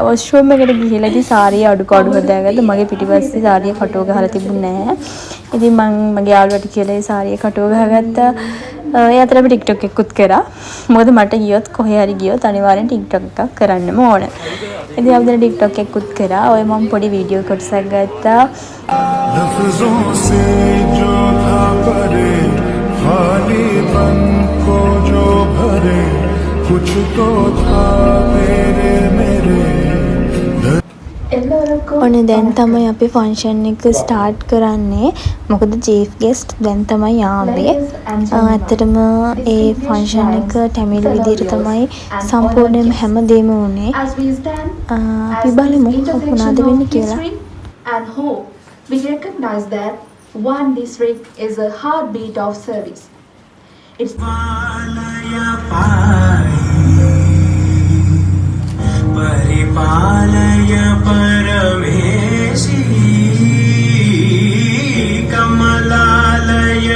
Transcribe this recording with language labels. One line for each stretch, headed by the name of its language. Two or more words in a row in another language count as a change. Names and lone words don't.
Sinhala: වොෂ්රූම් එකට ගිහලා ඉතින් සාරිය අඩු හදාගත්තා. මගේ පිටිපස්සේ සාරිය කටුව ගහලා තිබුණේ නැහැ. ඉතින් මම මගේ යාළුවට කියලා ඒ සාරිය කටුව ගහගත්තා. ඒ අතර අපි TikTok එකකුත් කරා. මොකද මට ගියොත් කොහේ හරි ගියොත් අනිවාර්යෙන් TikTok එකක් කරන්නම ඕන. ඉතින් අපි දැන් TikTok එකකුත් කරා. ඔය මම පොඩි වීඩියෝ කොටසක් ගත්තා.
Hindi: लफ्ज़ों से जो था परे खालीपन को जो भरे कुछ तो था मेरे
Sinhala: ඔන්න දැන් තමයි අපි ෆන්ක්ෂන් එක ස්ටාර්ට් කරන්නේ. මොකද චීෆ් ගෙස්ට් දැන් තමයි ආවේ. ඇත්තටම ඒ ෆන්ක්ෂන් එක ටැමිල් විදියට තමයි සම්පූර්ණයෙන්ම හැමදේම වුණේ. අපි බලමු මොනවද වෙන්නේ කියලා.
English: And hope we recognize that one district is a heartbeat of service. It's
Sanskrit: परिपालय परमेशी कमलालय.